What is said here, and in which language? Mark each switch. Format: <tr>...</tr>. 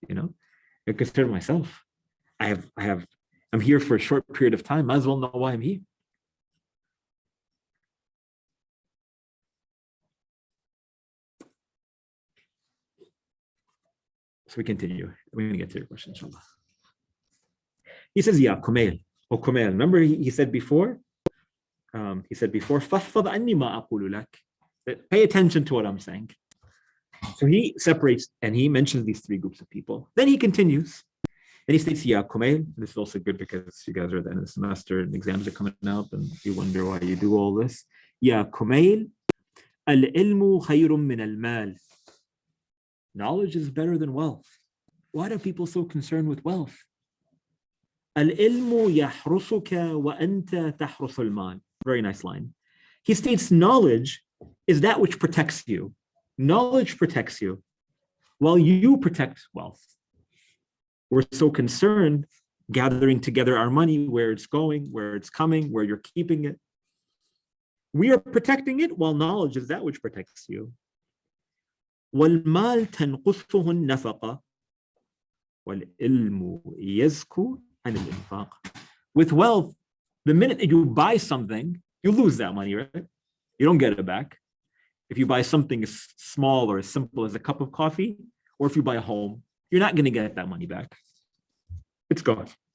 <en>I'm concerned with myself. I'm here for a short period of time. Might as well know why I'm here. So we continue. We're going to get to your question, inshallah. He says, Ya Kumail, O Kumail. Remember he said before,</en> <ar>فَاحْفَظْ عَنِّي مَا أَقُولُ لَكَ.</ar> <en>Pay attention to what I'm saying. So he separates and he mentions these three groups of people. Then he continues. Then he states, Ya Kumail. This is also good because you guys are at the end of the semester and exams are coming up and you wonder why you do all this. Ya Kumail,</en> <ar>العلم خير من المال.</ar> <en>Knowledge is better than wealth. Why are people so concerned with wealth?</en> <ar>العلم يحرسك وأنت تحرس المال.</ar> <en>Very nice line. He states knowledge is that which protects you. Knowledge protects you while you protect wealth. We're so concerned gathering together our money, where it's going, where it's coming, where you're keeping it. We are protecting it while knowledge is that which protects you.</en> <ar>والمال تنقصه النفقة والعلم يزكو عن الإنفاق.</ar> <en>With wealth, the minute that you buy something, you lose that money, right? You don't get it back. If you buy something as small or as simple as a cup of coffee, or if you buy a home, you're not going to get that money back. It's gone.</en>